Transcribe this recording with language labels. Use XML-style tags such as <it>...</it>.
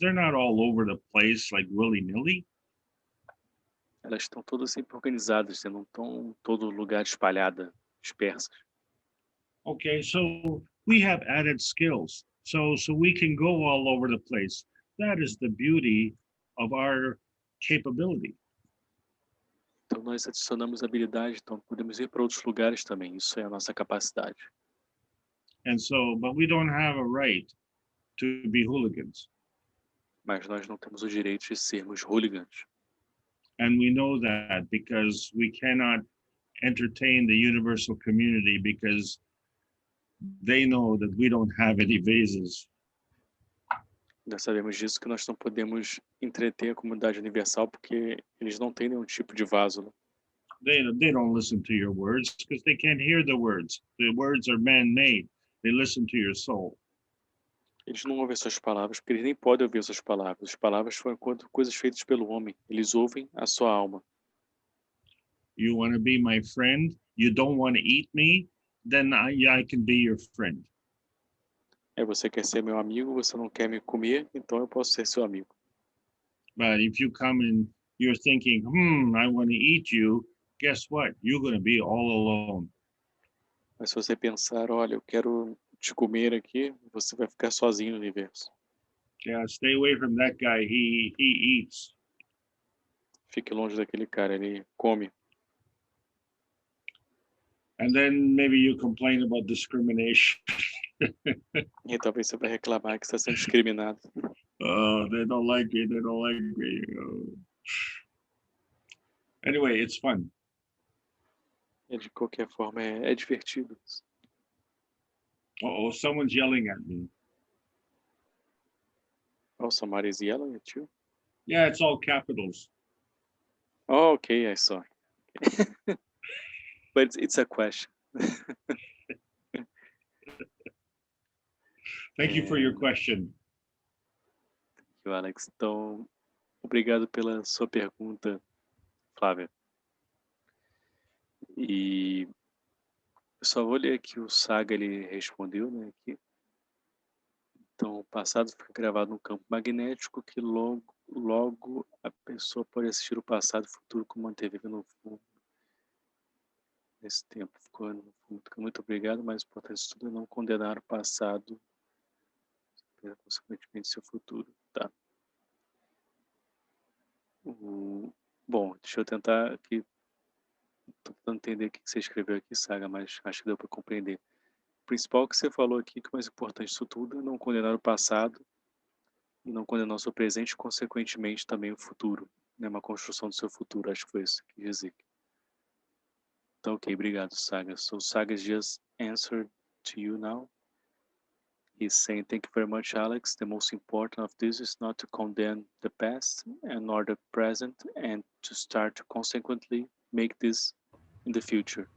<en>They're not all over the place like willy-nilly.</en> <pt>Elas estão todas sempre organizadas, não estão em todo lugar espalhadas, dispersas.</pt> <en>Okay, so we have added skills. So we can go all over the place. That is the beauty of our capability.</en> <pt>Então nós adicionamos habilidade, então podemos ir para outros lugares também. Isso é a nossa capacidade.</pt> <en>And so, but we don't have a right to be hooligans.</en> <pt>Mas nós não temos o direito de sermos hooligans.</pt> <en>And we know that because we cannot entertain the universal community because they know that we don't have any vases.</en> <pt>Nós sabemos disso, que nós não podemos entreter a comunidade universal porque eles não têm nenhum tipo de vaso. Né?</pt> <en>They don't listen to your words because they can't hear the words. The words are man-made. They listen to your soul.</en> <pt>Eles não ouvem suas palavras porque eles nem podem ouvir suas palavras. As palavras foram coisas feitas pelo homem. Eles ouvem a sua alma.</pt> <en>You want to be my friend? You don't want to eat me? Then I can be your friend.</en> <pt>Você quer ser meu amigo, você não quer me comer, então eu posso ser seu amigo.</pt> <en>But if you come and you're thinking, I want to eat you, guess what? You're going to be all alone.</en> <pt>Mas se você pensar, olha, eu quero te comer aqui, você vai ficar sozinho no universo.</pt> <en>Yeah, stay away from that guy. He eats.</en> <pt>Fique longe daquele cara, ele come.</pt> <en>And then maybe you complain about discrimination.</en> <pt>E talvez você vai reclamar que está sendo discriminado.</pt> <en>Oh, they don't like me. They don't like me. Oh. Anyway, it's fun.</en> <pt>De qualquer forma, é divertido.</pt> <en>Oh, someone's yelling at me. Oh, somebody's yelling at you? Yeah, it's all capitals. Oh, okay, I saw. But it's a question. Thank you for your question. Thank you, Alex.</en> <pt>Então, obrigado pela sua pergunta, Flávia. E eu só vou ler aqui o Saga, ele respondeu, né, aqui. Então, o passado fica gravado no campo magnético que logo a pessoa pode assistir o passado e o futuro como manteve no fundo. Nesse tempo ficou muito obrigado, mas o importante de tudo é não condenar o passado, consequentemente seu futuro, tá? Bom, deixa eu tentar aqui, tô tentando entender o que você escreveu aqui, Saga, mas acho que deu para compreender. O principal que você falou aqui, que o mais importante disso tudo é não condenar o passado e não condenar o seu presente e, consequentemente, também o futuro, né? Uma construção do seu futuro, acho que foi isso que quis dizer. Então, ok, obrigado, Saga.</pt> <en>So, Saga just answered to you now. He's saying, thank you very much, Alex. The most important of this is not to condemn the past and nor the present, and to start to consequently make this in the future.</en>